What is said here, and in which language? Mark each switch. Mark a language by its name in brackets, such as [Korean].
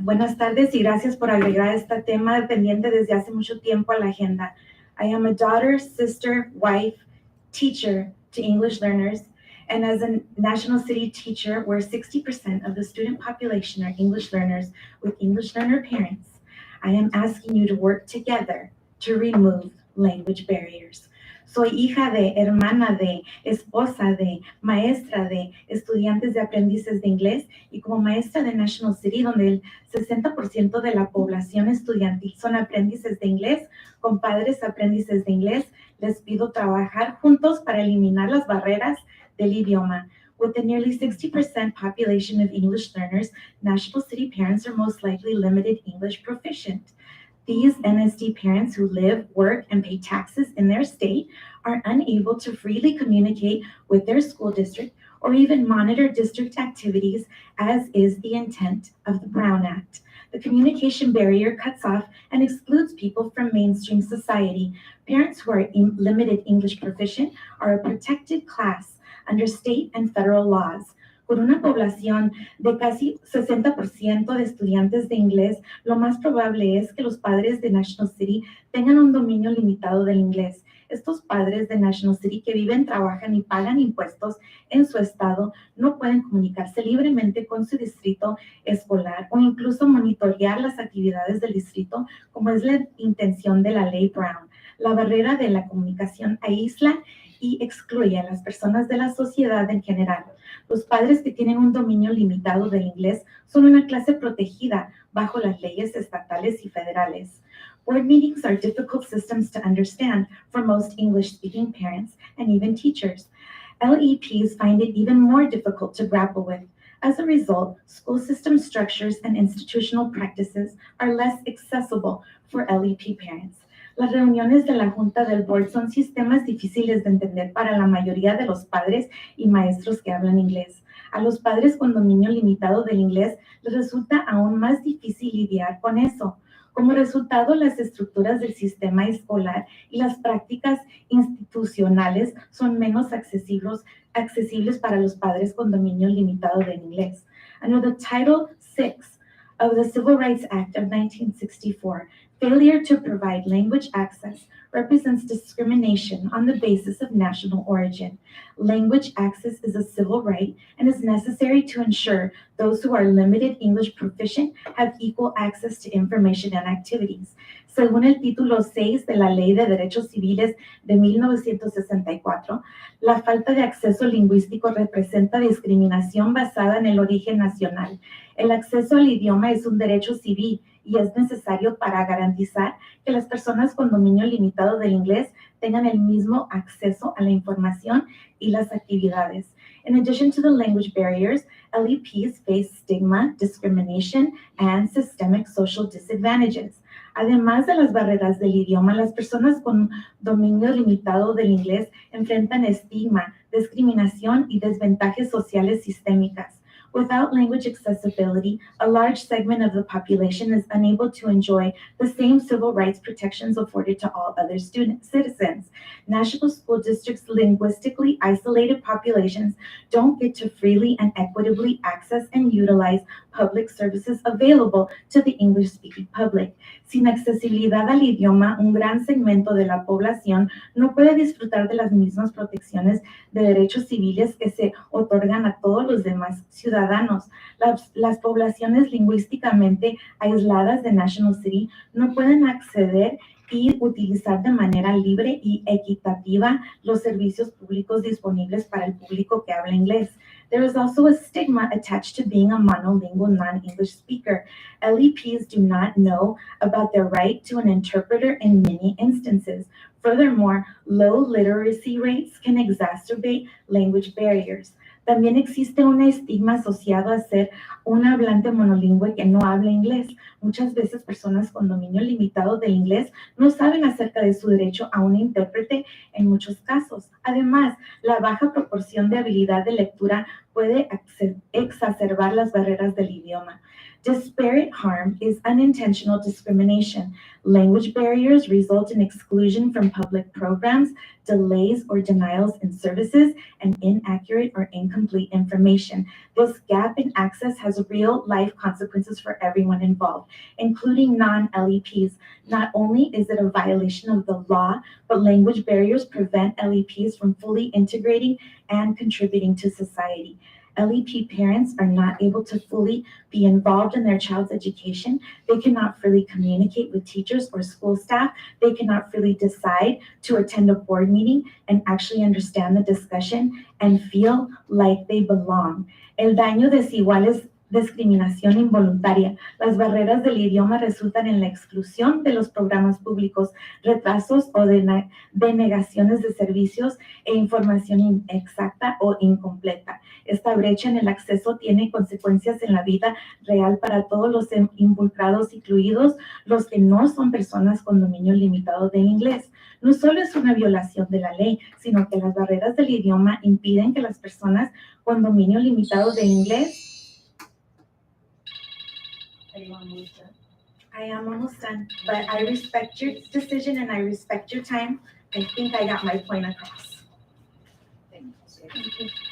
[Spanish] Buenas tardes y gracias por agregar este tema pendiente desde hace mucho tiempo a la agenda. [English] I am a daughter, sister, wife, teacher to English learners, and as a National City teacher where 60% of the student population are English learners with English learner parents, I am asking you to work together to remove language barriers. [Spanish] Soy hija de, hermana de, esposa de, maestra de, estudiantes de aprendices de inglés y como maestra de National City, donde el 60% de la población estudiantil son aprendices de inglés, con padres aprendices de inglés, les pido trabajar juntos para eliminar las barreras del idioma. [English] With the nearly 60% population of English learners, National City parents are most likely limited English proficient. These NSD parents who live, work, and pay taxes in their state are unable to freely communicate with their school district or even monitor district activities, as is the intent of the Brown Act. The communication barrier cuts off and excludes people from mainstream society. Parents who are limited English proficient are a protected class under state and federal laws. [Spanish] Con una población de casi 60% de estudiantes de inglés, lo más probable es que los padres de National City tengan un dominio limitado del inglés. Estos padres de National City que viven, trabajan y pagan impuestos en su estado no pueden comunicarse libremente con su distrito escolar o incluso monitorear las actividades del distrito, como es la intención de la ley Brown. La barrera de la comunicación aísla y excluye a las personas de la sociedad en general. Los padres que tienen un dominio limitado del inglés son una clase protegida bajo las leyes estatales y federales. [English] Board meetings are difficult systems to understand for most English-speaking parents and even teachers. LEPs find it even more difficult to grapple with. As a result, school system structures and institutional practices are less accessible for LEP parents. [Spanish] Las reuniones de la Junta del Board son sistemas difíciles de entender para la mayoría de los padres y maestros que hablan inglés. A los padres con dominio limitado del inglés les resulta aún más difícil lidiar con eso. Como resultado, las estructuras del sistema escolar y las prácticas institucionales son menos accesibles para los padres con dominio limitado del inglés. [English] Under the Title VI of the Civil Rights Act of 1964, failure to provide language access represents discrimination on the basis of national origin. Language access is a civil right and is necessary to ensure those who are limited English proficient have equal access to information and activities. [Spanish] Según el título 6 de la Ley de Derechos Civiles de 1964, la falta de acceso lingüístico representa discriminación basada en el origen nacional. El acceso al idioma es un derecho civil y es necesario para garantizar que las personas con dominio limitado del inglés tengan el mismo acceso a la información y las actividades. [English] In addition to the language barriers, LEPs face stigma, discrimination, and systemic social disadvantages. [Spanish] Además de las barreras del idioma, las personas con dominio limitado del inglés enfrentan estigma, discriminación y desventajas sociales sistémicas. [English] Without language accessibility, a large segment of the population is unable to enjoy the same civil rights protections afforded to all other citizens. National school districts' linguistically isolated populations don't get to freely and equitably access and utilize public services available to the English-speaking public. [Spanish] Sin accesibilidad al idioma, un gran segmento de la población no puede disfrutar de las mismas protecciones de derechos civiles que se otorgan a todos los demás ciudadanos. Las poblaciones lingüísticamente aisladas de National City no pueden acceder y utilizar de manera libre y equitativa los servicios públicos disponibles para el público que habla inglés. [English] There is also a stigma attached to being a monolingual non-English speaker. LEPs do not know about their right to an interpreter in many instances. Furthermore, low literacy rates can exacerbate language barriers. [Spanish] También existe un estigma asociado a ser un hablante monolingüe que no habla inglés. Muchas veces personas con dominio limitado del inglés no saben acerca de su derecho a un intérprete en muchos casos. Además, la baja proporción de habilidad de lectura puede exacerbar las barreras del idioma. [English] Disparate harm is unintentional discrimination. Language barriers result in exclusion from public programs, delays or denials in services, and inaccurate or incomplete information. This gap in access has real-life consequences for everyone involved, including non-LEPs. Not only is it a violation of the law, but language barriers prevent LEPs from fully integrating and contributing to society. LEP parents are not able to fully be involved in their child's education. They cannot freely communicate with teachers or school staff. They cannot freely decide to attend a board meeting and actually understand the discussion and feel like they belong. [Spanish] El daño desigual es discriminación involuntaria. Las barreras del idioma resultan en la exclusión de los programas públicos, retrasos o denegaciones de servicios e información inexacta o incompleta. Esta brecha en el acceso tiene consecuencias en la vida real para todos los involucrados, incluidos los que no son personas con dominio limitado de inglés. No solo es una violación de la ley, sino que las barreras del idioma impiden que las personas con dominio limitado de inglés. [English] I am almost done, but I respect your decision and I respect your time. I think I got my point across. Thank you.